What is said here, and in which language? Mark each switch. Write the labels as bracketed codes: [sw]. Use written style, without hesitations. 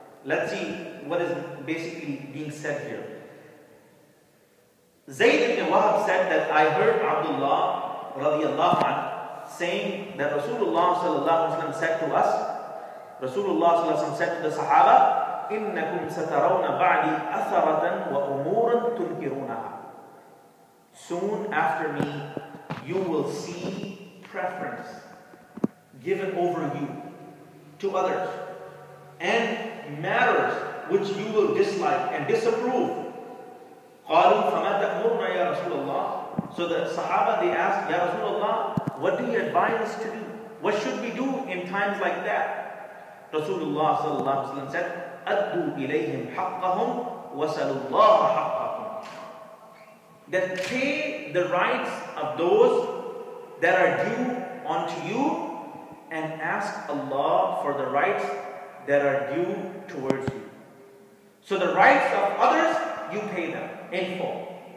[en] Let's see what is basically being said here. Zayd ibn Wahab said that I heard Abdullah radiallahu anhu saying that Rasulullah sallallahu alaihi wasallam said to us, Rasulullah sallallahu alaihi wasallam said to the Sahaba, [ar] إِنَّكُمْ سَتَرَوْنَ بَعْدِي أَثَرَةً وَأُمُورًا تُنْكِرُونَهَا. [en] Soon after me, you will see preference given over you to others, and matters which you will dislike and disapprove. [ar] قالوا فما تأمرنا يا رسول الله. [en] So the Sahaba, they asked, Ya Rasulullah, what do you advise us to do? What should we do in times like that? [ar] Rasulullah sallallahu alaihi wasallam said, أَدُّوا إِلَيْهِمْ حَقَّهُمْ وَسَلُوا اللَّهَ حَقَّكُمْ. [en] That pay the rights of those that are due unto you, and ask Allah for the rights that are due towards you. So the rights of others, you pay them in full.